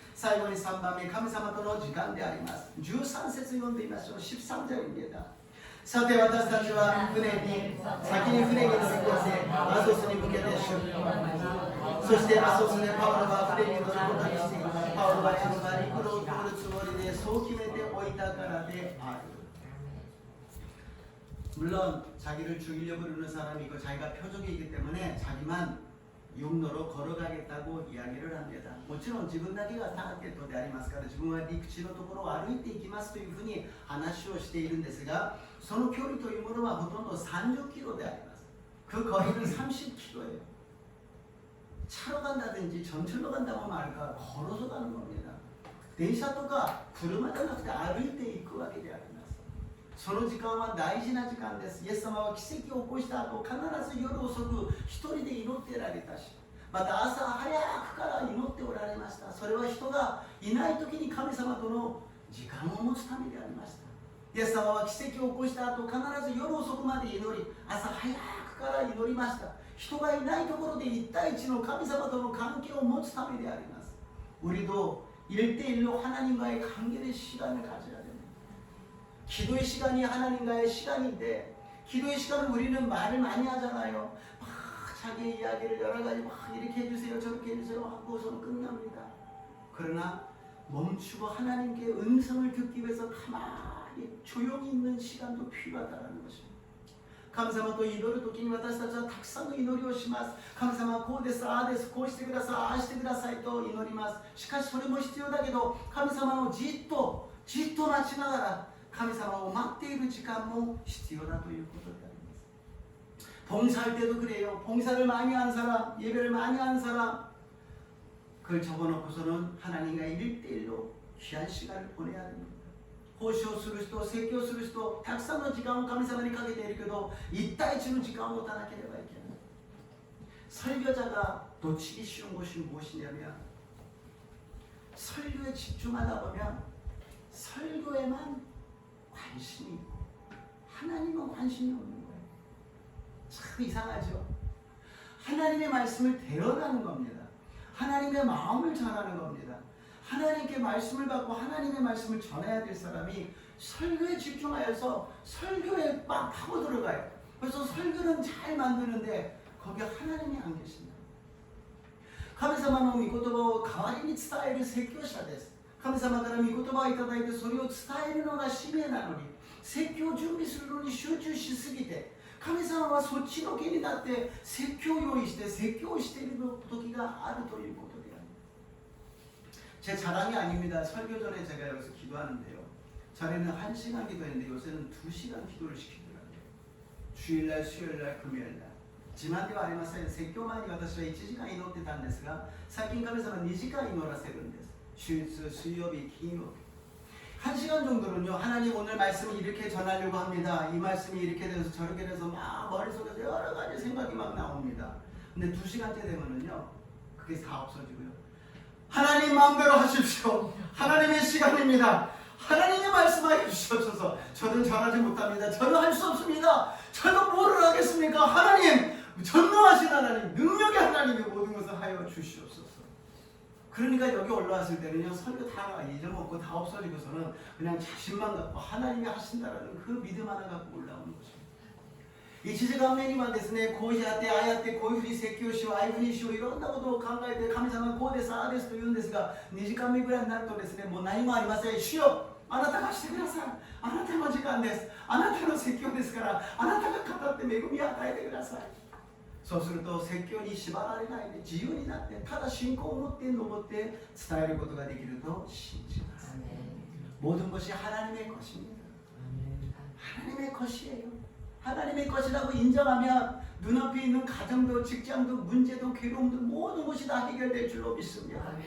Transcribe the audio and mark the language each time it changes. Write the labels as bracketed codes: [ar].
[ja] 最後に3番目神様との時間であります。 13節読んでみましょう。 [ko] 13절입니다。 [ja] さて私たちは船に先に船に乗り越えアソスに向けて出発。そしてアソスでパウロが船に乗ることにしてパウロはこの場に陸路を通るつもりでそう決めておいたからである。 [ko] 물론 자기를 죽이려고 그러는 사람이 있고 자기가 표적이기 때문에 자기만 육로로 걸어가겠다고 이야기를 합니다. [ja] もちろん自分だけがターゲットでありますから自分は陸地のところを歩いていきますというふうに話をしているんですがその距離というものはほとんど30キロであります。 [ko] 그 거리는 30km예요. 차로 간다든지 전철로 간다고 말까 걸어서 가는 겁니다. [ja] 電車とか車じゃなくて歩いていくわけであります。その時間は大事な時間です。イエス様は奇跡を起こした後、必ず夜遅く一人で祈ってられたし、また朝早くから祈っておられました。それは人がいない時に神様との時間を持つためでありました。イエス様は奇跡を起こした後、必ず夜遅くまで祈り、朝早くから祈りました。人がいないところで一対一の神様との関係を持つためであります。 [ko] 우리도 1대1로 하나님과의 관계의 시간을 가져야 됩니다. 기도의 시간이 하나님과의 시간인데 기도의 시간은 우리는 말을 많이 하잖아요. 막 자기 이야기를 여러 가지 막 이렇게 해주세요 저렇게 해주세요 하고서는 끝납니다. 그러나 멈추고 하나님께 음성을 듣기 위해서 가만히 조용히 있는 시간도 필요하다는 것입니다. [ja] 神様と祈るときに私たちはたくさんの祈りをします。神様はこうです、ああです、こうしてください、ああしてくださいと祈ります。しかしそれも必要だけど、神様をじっと待ちながら神様を待っている時間も必要だということであります。 [ko] 봉사할 때도 그래요. 봉사를 많이 한 사람, 예배를 많이 한 사람, 그걸 접어놓고서는 하나님과 1대1로 귀한 시간을 보내야 됩니다. [ja] 奉仕をする人、説教する人、たくさんの時間を神様にかけているけど、一対一の時間を持たなければいけない。 [ko] 설교자가 놓치기 쉬운 것이 무엇이냐면 설교에 집중하다 보면 설교에만 관심이 있고 하나님은 관심이 없는 거예요. 참 이상하죠. 하나님의 말씀을 대언하는 겁니다. 하나님의 마음을 전하는 겁니다. 하나님께 말씀을 받고 하나님의 말씀을 전해야 될 사람이 설교에 집중하여서 설교에 막 파고 들어가요. 그래서 설교는 잘 만드는데 거기에 하나님이 안 계신다. [ja] 神様の御言葉を代わりに伝える説教者です。神様から御言葉をいただいてそれを伝えるのが使命なのに説教を準備するのに集中しすぎて神様はそっちのけになって説教を用意して説教をしている時があるということである。 [ko] 제 자랑이 아닙니다. 설교 전에 제가 여기서 기도하는데요. 전에는 1시간 기도했는데 요새는 2시간 기도를 시키더라고요. 주일날, 수요일날, 금요일날. [ja] 自慢ではありません。説教前に私は1時間祈ってたんですが、最近神様は2時間祈らせるんです。週日、水曜日、金曜日。 [ko] 1시간 정도는요, 하나님 오늘 말씀을 이렇게 전하려고 합니다. 이 말씀이 이렇게 돼서 저렇게 돼서 막 머릿속에서 여러 가지 생각이 막 나옵니다. 근데 2시간째 되면은요, 그게 다 없어지고요. 하나님 마음대로 하십시오. 하나님의 시간입니다. 하나님의 말씀하여 주시옵소서. 저는 전하지 못합니다. 저는 할 수 없습니다. 저는 뭐를 하겠습니까? 하나님, 전능하신 하나님, 능력의 하나님이 모든 것을 하여 주시옵소서. 그러니까 여기 올라왔을 때는요, 설교 다 잊어먹고 다 없어지고서는 그냥 자신만 갖고 하나님이 하신다라는 그 믿음 하나 갖고 올라오는 것입니다. [ja] 1時間目にはですね、こうやってああやってこういうふうに説教しよう、ああいうふうにしよう、いろんなことを考えて神様はこうです、ああですと言うんですが、2時間目ぐらいになるとですね、もう何もありません。主よ、あなたがしてください。あなたの時間です。あなたの説教ですから、あなたが語って恵みを与えてください。そうすると説教に縛られないで自由になってただ信仰を持って登って伝えることができると信じます。 [ko] 모든 것이 하나님의 것입니다. 하나님의 것이에요. 하나님의 것이라고 인정하면 눈앞에 있는 가정도 직장도 문제도 괴로움도 모든 것이 다 해결될 줄로 믿습니다.